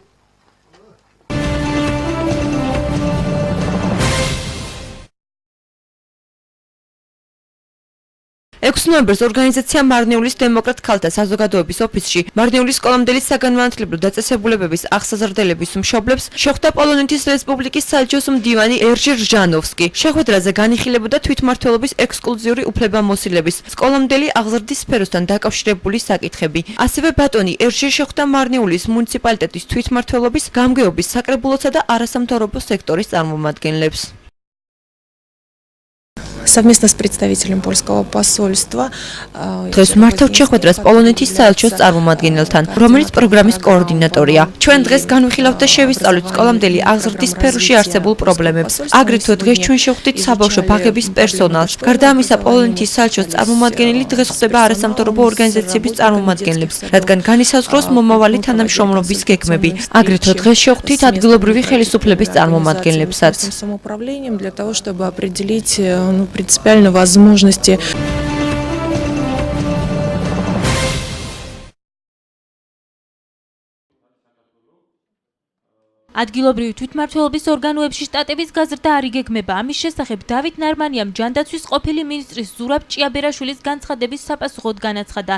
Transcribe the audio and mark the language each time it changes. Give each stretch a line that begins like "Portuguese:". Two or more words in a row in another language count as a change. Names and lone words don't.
Georgian: 6 ნოემბერს ორგანიზაცია მარნეულის დემოკრატ ქალთა საზოგადოების ოფისში მარნეულის სკოლამდელი საგანმანათლებლო დაწესებულებების აღსაზრდელების მშობლებს შეხვდა პოლონეთის რესპუბლიკის საელჩოს მდივანი ერჟი რჟანოვსკი. შეხვედრაზე განიხილებოდა თვითმმართველობის ექსკლუზიური უფლებამოსილების სკოლამდელი აღზრდის სფეროსთან დაკავშირებული საკითხები. ასევე ბატონი ერჟი შეხვდა მარნეულის მუნიციპალიტეტის თვითმმართველობის, გამგეობის, საკრებულოსა და არასამთავრობო სექტორის წარმომადგენლებს.
Russian: Совместно с представителем польского посольства
Georgian: დღეს მართავთ შეხვედრას პოლონეთის საელჩოს წარმომადგენელთან, რომელიც პროგრამის კოორდინატორია. ჩვენ დღეს განვიხილავთ და შევისწავლით სკოლამდელი აღზრდის სფეროში არსებულ პრობლემებს. აგრეთვე დღეს ჩვენ შევხვდით საბავშვო ბაღების პერსონალს. გარდა ამისა, პოლონეთის საელჩოს წარმომადგენელი დღეს ხვდება არასამთავრობო ორგანიზაციების წარმომადგენლებს, რადგან განისაზღვროს მომავალი თანამშრომლობის გეგმები. აგრეთვე დღეს შევხვდით ადგილობრივი ხელისუფლების წარმომადგენლებსაც.
Russian: Для того, чтобы определить принципиально возможности
Georgian: ადგილობრივი თვითმმართველობის ორგანოებში შტატების გაზრდა არ იგეგმება. ამის შესახებ დავით ნარმანიამ ჯანდაცვის ყოფილი მინისტრის ზურაბ ჭიაბერაშვილის განცხადების საპასუხოდ განაცხადა.